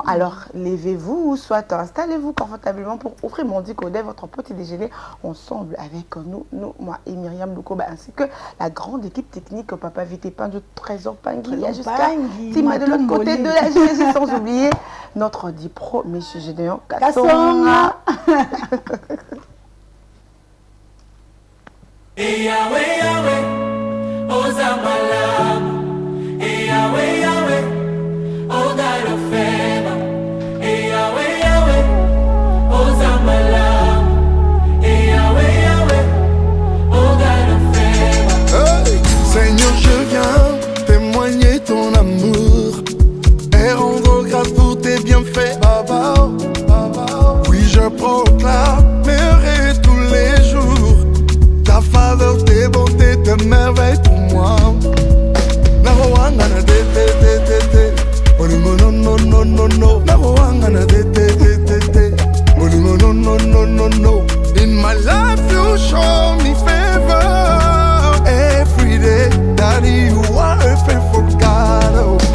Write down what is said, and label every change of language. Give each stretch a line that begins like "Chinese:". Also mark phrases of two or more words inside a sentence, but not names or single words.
French: Alors levez-vous, soit installez-vous confortablement pour offrir Mandy Kodai, votre petit déjeuner ensemble avec nous, moi et Myriam Lukoba, ainsi que la grande équipe technique, Papa Vitepan du Trésor Pangui, jusqu'à Tima de l'autre côté de la GG, sans oublier notre dit pro, M. Gédéon Kassonga.
Lingala: Yahweh, Yahweh, Ozamalam.
English: Yahweh, Yahweh, O God of favor.
Lingala: Yahweh, Yahweh, Ozamalam.
English: Yahweh, Yahweh, O God of favor.
French: Hey, Seigneur, je viens témoigner ton amour et rendre grâce pour tes bienfaits, Baba. Oui, je proclamerai tous les jours ta faveur, tes bontés, tes merveilles pour moi. Naroangana de te te te te, Olimo no no no no no. Naroangana de te te te te, Olimo no no no no no.
English: In my life you show me favor every day. Daddy, you are a faithful God. Oh.